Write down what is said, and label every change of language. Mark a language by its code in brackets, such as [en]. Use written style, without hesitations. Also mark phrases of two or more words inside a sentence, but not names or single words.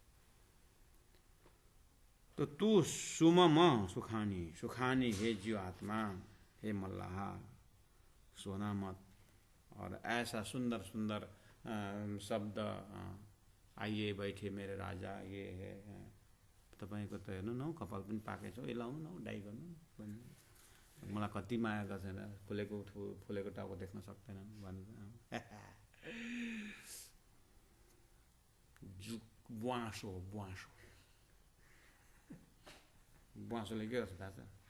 [hi] तो तू सुमम सुखानी, सुखानी हे जीव आत्मा, हे मल्लाहा, सोना मत। और ऐसा सुंदर सुंदर शब्द, आइए बैठे मेरे राजा, ये है [ne] तपाईँको त हेर्नु न कपाल पनि पाकेछ, यो लाउनु न, डाई गर्नु, मलाई कति माया गर्छ, फुलेको टाउको देख्न सक्दैनन् भनेर। बुवासो बुवासो बुवासोले के गर्छ थाहा छ?